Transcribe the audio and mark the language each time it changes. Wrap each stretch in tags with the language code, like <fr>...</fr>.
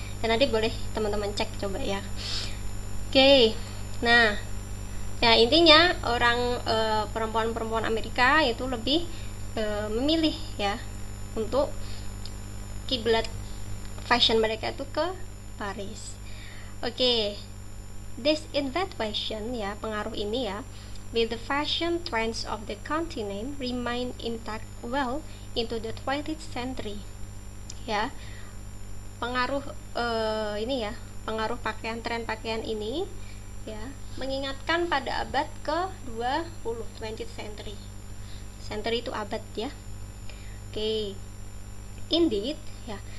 <id>Dan nanti boleh teman-teman cek coba ya. Oke. Nah, ya intinya orang perempuan-perempuan Amerika itu lebih memilih ya untuk kiblat fashion mereka itu ke Paris. Oke.</id> <en>This infatuation ya,</en> <id>pengaruh ini ya,</id> <en>with the fashion trends of the continent remain intact well into the 20th century.</en> <id>Ya. Pengaruh ini ya, pengaruh tren pakaian ini ya, mengingatkan pada abad ke-20,</id> <en>20th century.</en> <id>Century itu abad ya. Oke. Indeed ya.</id>